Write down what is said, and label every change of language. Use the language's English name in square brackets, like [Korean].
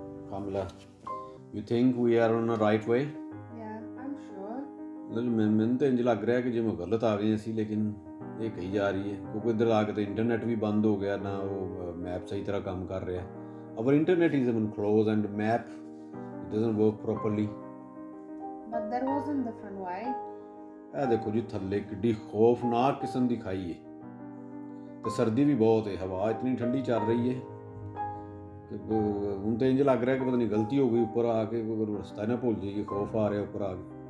[English] Kamila, you think we are on the right way? Yeah, I'm sure. [Punjabi] ਮੈਨੂੰ ਤਾਂ ਇੰਝ ਲੱਗ ਰਿਹਾ ਕਿ ਜਿਵੇਂ ਗਲਤ ਆ ਗਏ ਅਸੀਂ, ਲੇਕਿਨ ਇਹ ਕਹੀ ਜਾ ਰਹੀ ਹੈ ਕਿਉਂਕਿ ਇੱਧਰ ਆ ਕੇ ਤਾਂ ਇੰਟਰਨੈਟ ਵੀ ਬੰਦ ਹੋ ਗਿਆ, ਨਾ ਉਹ ਮੈਪ ਸਹੀ ਤਰ੍ਹਾਂ ਕੰਮ ਕਰ ਰਿਹਾ। [English] Our internet is even closed and map it doesn't work properly. But there was a different way. [Punjabi] ਇਹ ਦੇਖੋ ਜੀ ਥੱਲੇ ਕਿੱਡੀ ਖੌਫਨਾਕ ਕਿਸਮ ਦੀ ਖਾਈ ਹੈ ਤੇ ਸਰਦੀ ਵੀ ਬਹੁਤ ਹੈ। ਹਵਾ ਇਤਨੀ ਠੰਡੀ ਚੱਲ ਰਹੀ ਹੈ ਕਿ ਹੁਣ ਤਾਂ ਇੰਝ ਲੱਗ ਰਿਹਾ ਕਿ ਪਤਾ ਨਹੀਂ ਗਲਤੀ ਹੋ ਗਈ ਉੱਪਰ ਆ ਕੇ, ਕੋਈ ਰਸਤਾ ਨਾ ਭੁੱਲ ਜਾਈਏ। ਖੌਫ ਆ ਰਿਹਾ ਉੱਪਰ ਆ ਕੇ।